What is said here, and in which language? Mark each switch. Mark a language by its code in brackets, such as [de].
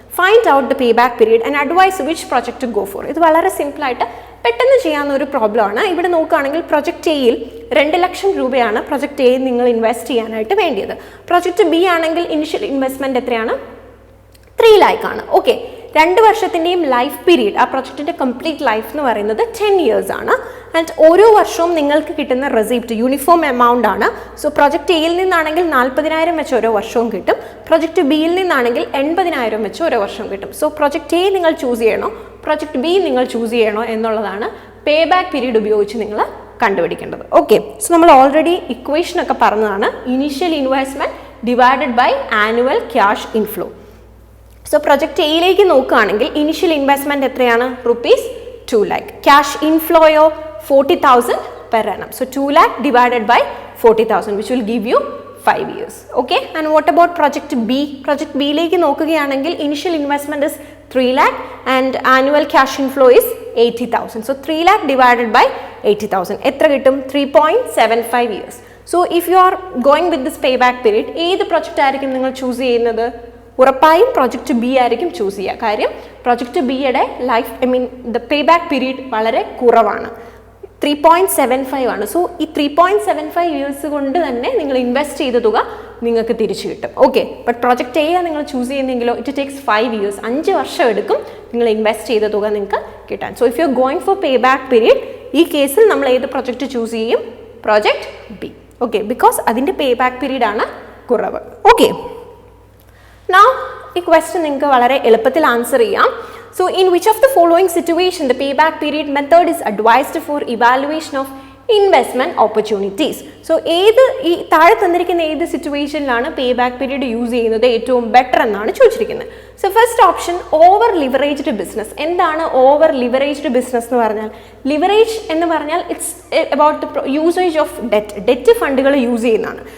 [en] Find out the payback period and advise which project to go for. [ml] ഇത് വളരെ simple ആയിട്ട് പെട്ടെന്ന് ചെയ്യാവുന്ന ഒരു പ്രോബ്ലം ആണ്. ഇവിടെ നോക്കുകയാണെങ്കിൽ പ്രൊജക്ട് എയിൽ 2 ലക്ഷം രൂപയാണ് പ്രൊജക്ട് എയിൽ നിങ്ങൾ ഇൻവെസ്റ്റ് ചെയ്യാനായിട്ട് വേണ്ടിയത്. പ്രൊജക്ട് ബി ആണെങ്കിൽ ഇനിഷ്യൽ ഇൻവെസ്റ്റ്മെന്റ് എത്രയാണ്? 3 lakh ആണ്. ഓക്കെ, 2 വർഷത്തിൻ്റെയും ലൈഫ് പീരീഡ്, ആ പ്രൊജക്റ്റിൻ്റെ കംപ്ലീറ്റ് ലൈഫ് എന്ന് പറയുന്നത് 10 years ആണ്. ആൻഡ് ഓരോ വർഷവും നിങ്ങൾക്ക് കിട്ടുന്ന റെസിപ്റ്റ് യൂണിഫോം എമൗണ്ട് ആണ്. സോ പ്രൊജക്ട് എയിൽ നിന്നാണെങ്കിൽ 40,000 വെച്ച് ഓരോ വർഷവും കിട്ടും, പ്രൊജക്ട് ബിയിൽ നിന്നാണെങ്കിൽ 80,000 വെച്ച് ഓരോ വർഷവും കിട്ടും. സോ പ്രൊജക്ട് എ നിങ്ങൾ ചൂസ് ചെയ്യണോ പ്രൊജക്ട് ബി നിങ്ങൾ ചൂസ് ചെയ്യണോ എന്നുള്ളതാണ് പേ ബാക്ക് പീരീഡ് ഉപയോഗിച്ച് നിങ്ങൾ കണ്ടുപിടിക്കേണ്ടത്. ഓക്കെ, സോ നമ്മൾ ഓൾറെഡി ഇക്വേഷനൊക്കെ പറഞ്ഞതാണ്, initial investment divided by annual cash inflow. So project എയിലേക്ക് നോക്കുകയാണെങ്കിൽ ഇനിഷ്യൽ ഇൻവെസ്റ്റ്മെൻറ്റ് എത്രയാണ്? ₹2 lakh. Cash ഇൻഫ്ലോയോ 40,000 per annum. [en] So 2 lakh divided by 40,000 which will give you 5 years. Okay, and what about project B? Project B [ml] ലേക്ക് നോക്കുകയാണെങ്കിൽ [en] initial investment is 3 lakh and annual cash inflow is 80,000. So 3 lakh divided by 80,000 [ml] എത്ര കിട്ടും? [en] 3.75 years. So if you are going with this payback period, [ml] ഏത് project ആയിരിക്കും നിങ്ങൾ choose ചെയ്യുന്നത്? ഉറപ്പായും project B ആയിരിക്കും choose ചെയ്യുക. കാര്യം പ്രൊജക്റ്റ് ബിയുടെ life the pay back period വളരെ കുറവാണ്, 3.75 ആണ്. സോ ഈ 3.75 years കൊണ്ട് തന്നെ നിങ്ങൾ ഇൻവെസ്റ്റ് ചെയ്ത തുക നിങ്ങൾക്ക് തിരിച്ചു കിട്ടും. ഓക്കെ, ബട്ട് പ്രൊജക്റ്റ് എ നിങ്ങൾ ചൂസ് ചെയ്യുന്നെങ്കിലോ [en] it takes 5 years, [ml] 5 വർഷം എടുക്കും നിങ്ങൾ ഇൻവെസ്റ്റ് ചെയ്ത തുക നിങ്ങൾക്ക് കിട്ടാൻ. [en] so if you are going for pay back period, [ml] ഈ കേസിൽ നമ്മൾ ഏത് പ്രൊജക്റ്റ് ചൂസ് ചെയ്യും? Project B. ഓക്കെ, ബിക്കോസ് അതിൻ്റെ പേ ബാക്ക് പീരീഡ് ആണ് കുറവ്. ഓക്കെ, നൗ ഈ ക്വസ്റ്റ്യൻ നിങ്ങൾക്ക് വളരെ എളുപ്പത്തിൽ ആൻസർ ചെയ്യാം. [en] So in which of the following situation the payback period method is advised for evaluation of investment opportunities? [ml] So ഏത് ഈ താഴെ തന്നിരിക്കുന്ന ഏത് സിറ്റുവേഷനിലാണ് പേ ബാക്ക് പീരീഡ് യൂസ് ചെയ്യുന്നത് ഏറ്റവും ബെറ്റർ എന്നാണ് ചോദിച്ചിരിക്കുന്നത്. So first option over leveraged business. എന്താണ് ഓവർ ലിവറേജ്ഡ് ബിസിനസ് എന്ന് പറഞ്ഞാൽ? ലിവറേജ് എന്ന് പറഞ്ഞാൽ [en] it's about the usage of debt [ml] ഫണ്ടുകൾ യൂസ് ചെയ്യുന്നതാണ്.